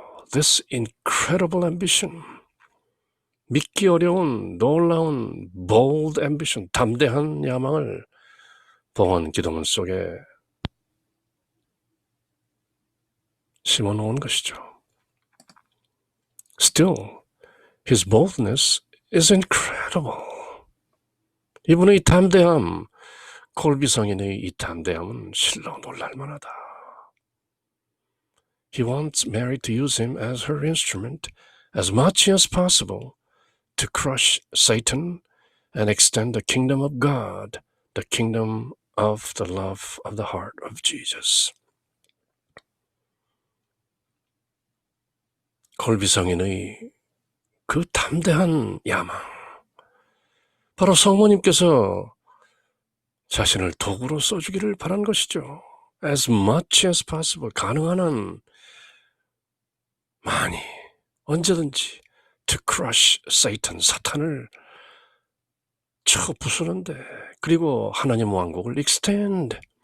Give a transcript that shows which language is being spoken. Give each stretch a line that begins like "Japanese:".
English: This incredible ambition.
Korean: 믿기 어려운 놀라운
English: bold ambition,
Korean: 담대한 야망을 봉헌 기도문 속에 심어놓은 것이죠.
English: Still, his boldness is incredible.
Korean: 이분의 담대함, 콜비 성인의 이 담대함은 실로 놀랄만하다.
English: He wants Mary to use him as her instrument as much as possible to crush Satan and extend the kingdom of God, the kingdom of the love of the heart of Jesus.
Korean: 콜비 성인의 그 담대한 야망, 바로 성모님께서 자신을 도구로 써주기를 바란 것이죠.
English: As much as possible,
Korean: 가능한 한 많이, 언제든지
English: to crush Satan,
Korean: 사탄을 쳐 부수는데, 그리고 하나님 왕국을 extend,